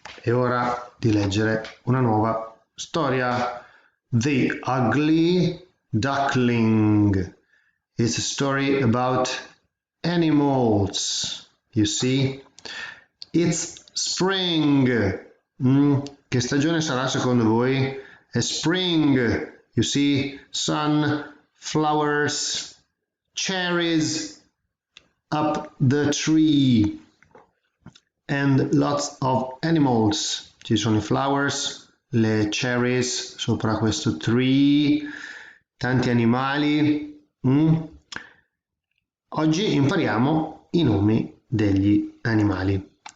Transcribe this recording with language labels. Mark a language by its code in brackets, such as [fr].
[it] È ora di leggere una nuova storia. [en] The Ugly Duckling. It's a story about animals. You see? It's spring. [it] Che stagione sarà secondo voi? [en] È spring. You see? Sun, flowers, cherries up the tree. And lots of animals. [it] Ci sono i flowers, le cherries sopra questo tree, tanti animali. Oggi impariamo i nomi degli animali.